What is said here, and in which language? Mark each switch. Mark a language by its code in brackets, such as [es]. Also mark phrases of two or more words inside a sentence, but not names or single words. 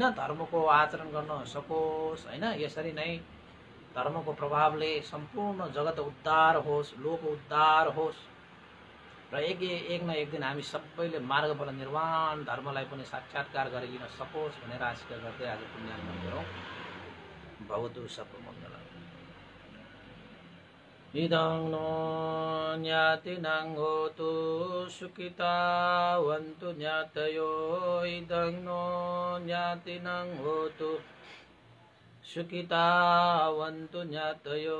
[ne] धर्मको आचरण गर्न सकोस् हैन। यसरी नै धर्मको प्रभावले सम्पूर्ण जगत उद्धार होस्, लोक उद्धार होस् र एक न एक दिन हामी सबैले मार्गबाट निर्वाण धर्मलाई पनि साक्षात्कार गरिदिन सकोस् भनेर आशा गर्दै आज पुण्यार्पण गरौँ। [sa] भवतु सर्वमङ्गलम्। [pi] इदं नो ज्ञातिनां होतु सुखितावन्तु ज्ञातयो। इदं नो ज्ञातिनां होतु सुखितावन्तु ज्ञातयो।